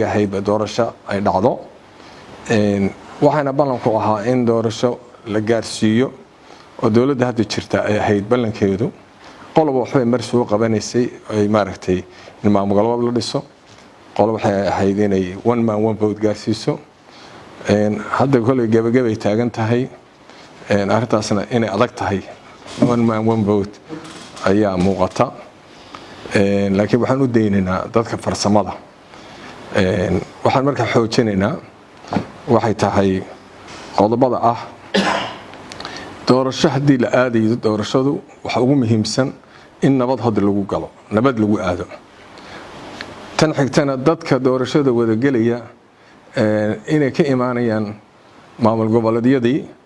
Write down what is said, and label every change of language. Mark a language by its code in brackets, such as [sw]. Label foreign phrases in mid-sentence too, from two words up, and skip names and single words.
[so] ahayd doorasho ay dhacdo waxaana ballan ku ahaa in doorasho la gaarsiiyo oo dawladda hadda jirta ay ahayd ballankeedu qolob waxay mar soo qabanaysay ay maaragtay in maamulka la dhiso qolob waxay ahayd inay [en] one man one vote [so] gaarsiiso hadda kulay gabagabay taagan tahay arrintaasna inay adag tahay [en] one man one vote [so] ayaa muuqata laakiin waxaan u daynaynaa dadka farsamada waxaan markaa xoojinaynaa waxay tahay qodobada ah doorasho hadii la aadayo doorashadu waxa ugu muhiimsan in nabad hada lagu galo nabad lagu aado tan xigtana dadka doorashada wada galaya inay ka imaanayaan maamul goboleedyadii